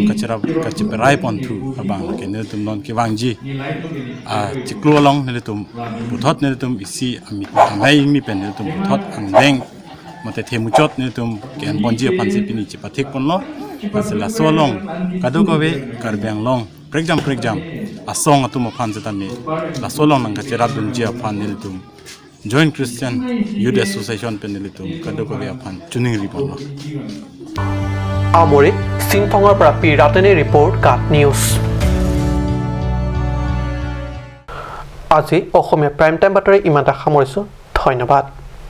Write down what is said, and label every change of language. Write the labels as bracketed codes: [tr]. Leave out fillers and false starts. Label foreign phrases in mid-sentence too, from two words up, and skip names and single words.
[mjw] kachiperai pon thu abang ke nilitum non ke wangji chiklu along nilitum buthot nilitum isi amit mai mi pen nilitum buthot andeng mate themuchot nilitum ken bonji panse pini chipathik ponlo asela solong kadukowe Karbi Anglong prekjam asong atum phan zatami la solong nang kachera bunji phan nilitum Joint Christian Youth Association penilitum kadukowe phan chuning ripon [as] Amori Singthongor পৰা পিৰাটনি ৰিপৰ্ট কাট নিউজ আজি অসমীয়া [en] prime time [as] বাতৰি ইমানটা সামৰিছো ধন্যবাদ